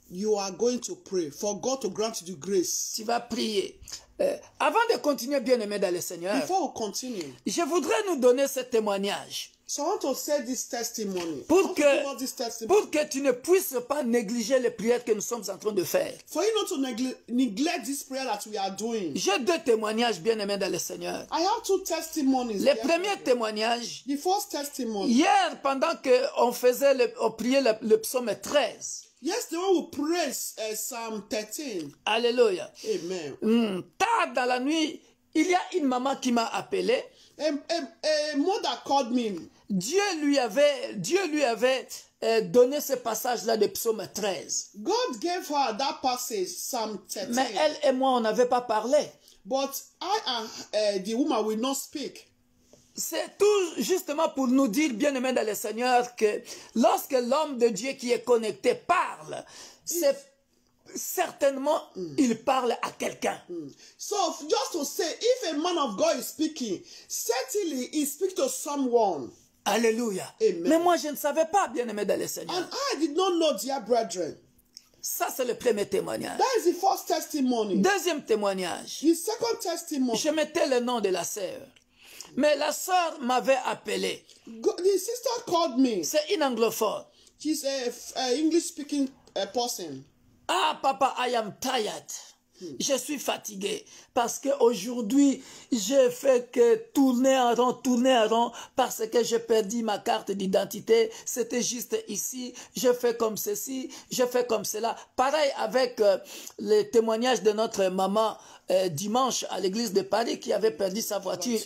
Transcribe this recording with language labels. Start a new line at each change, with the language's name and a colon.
English: you are going to pray for God to grant you the grace.
French: tu vas prier. Avant de continuer, bien-aimé dans le Seigneur,
English: Before we continue,
French: je voudrais nous donner ce témoignage
English: so I want to say this testimony. I
French: pour
English: want to give us this testimony.
French: que tu ne puisses pas négliger les prières que nous sommes en train de faire.
English: For you not to neglect this prayer that we are doing.
French: J'ai deux témoignages, bien-aimés dans le Seigneur.
English: I have two testimonies.
French: Le
English: dear
French: premier
English: brethren.
French: témoignage,
English: The first testimony.
French: hier, pendant qu'on priait le psaume 13,
English: Yes, the one who prays Psalm 13.
French: alléluia.
English: Amen.
French: Tard dans la nuit, il y a une maman qui m'a appelé.
English: A mother called me.
French: Dieu lui avait donné ce passage-là de psaume 13.
English: God gave her that passage, Psalm 13.
French: Mais elle et moi, on n'avait pas parlé.
English: But I and the woman will not speak.
French: C'est tout justement pour nous dire, bien-aimés dans le Seigneur, que lorsque l'homme de Dieu qui est connecté parle, c'est certainement, il parle à quelqu'un.
English: So, just to say, if a man of God is speaking, certainly he speaks to someone.
French: Alléluia.
English: Amen.
French: Mais moi, je ne savais pas, bien-aimé dans le Seigneur.
English: And I did not know, dear brethren.
French: Ça, c'est le premier témoignage.
English: That is the first testimony.
French: Deuxième témoignage.
English: The second testimony.
French: Je mettais le nom de la sœur. Mais la sœur m'avait appelé.
English: The sister called me.
French: C'est une anglophone.
English: She's a English-speaking person. Ah, papa, I am tired.
French: Je suis fatigué parce qu'aujourd'hui, j'ai fait que tourner en rond parce que j'ai perdu ma carte d'identité. C'était juste ici, je fais comme ceci, je fais comme cela. Pareil avec les témoignages de notre maman dimanche à l'église de Paris qui avait perdu sa voiture.